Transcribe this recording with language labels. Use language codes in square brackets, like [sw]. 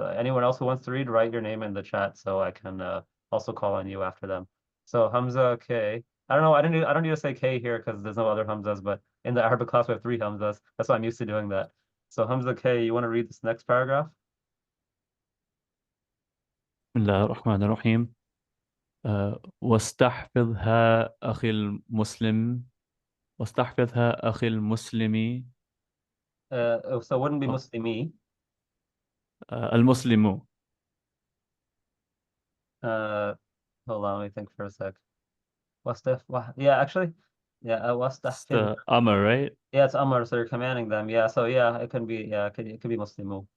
[en] Anyone else who wants to read, write your name in the chat so I can also call on you after them. So Hamza K. I don't know. I don't need to say K here because there's no other Hamzas, but in the Arabic class we have 3 Hamzas. That's why I'm used to doing that. So Hamza K, you want to read this next paragraph? [ar] بسم الله الرحمن الرحيم. واستحفظها أخي المسلم واستحفظها أخي المسلم [en] So it wouldn't be Muslimi. [ar] المسلم. [en] Hold on, let me think for a sec. Yeah, actually, yeah, wastahfidh. It's Amr, right? Yeah, it's Amr, so you're commanding them. Yeah, so yeah, it can be, yeah, it could be Muslimu.